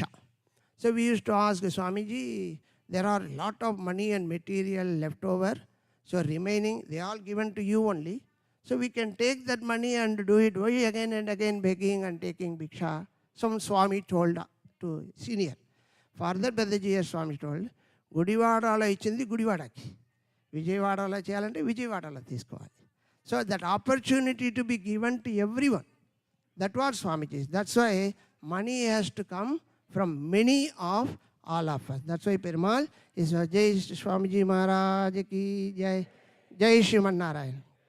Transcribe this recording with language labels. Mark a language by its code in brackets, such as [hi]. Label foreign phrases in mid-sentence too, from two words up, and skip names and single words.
[en] So we used to ask Swamiji, there are a lot of money and material left over. So remaining, they are given to you only. So we can take that money and do it. Why again and again begging and taking Bhiksha? Some Swami told to senior. Further Peddajiyar Swami told, [te] గుడివాడల ఇచ్చింది గుడివాడకి. విజయవాడ చేయాలంటే విజయవాడ తీసుకోవాలి. [en] So that opportunity to be given to everyone. That was Swamiji. That's why money has to come from many of all of us. That's why Perumal is [hi] जय स्वामीजी महाराज की जय. जय श्रीमन नारायण.